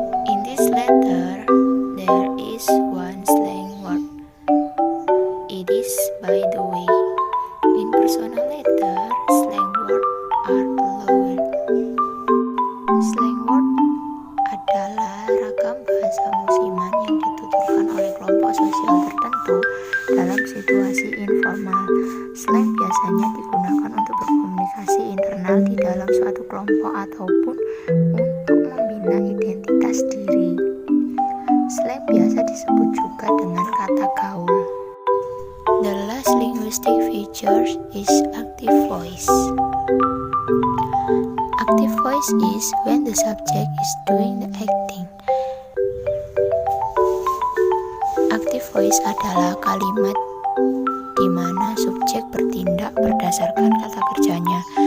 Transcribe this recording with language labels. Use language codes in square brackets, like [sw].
[en] In this letter, there is one slang word. It is by the way. In personal letter, slang word are allowed. [id] Slang word adalah ragam bahasa musiman yang dituturkan oleh kelompok sosial tertentu dalam situasi informal. Slang biasanya digunakan untuk berkomunikasi internal di dalam suatu kelompok ataupun untuk membina identitas diri. Slang biasa disebut juga dengan kata gaul. [en] The last linguistic feature is active voice. Active voice is when the subject is doing the acting. [id] Active voice adalah kalimat di mana subjek bertindak berdasarkan kata kerjanya.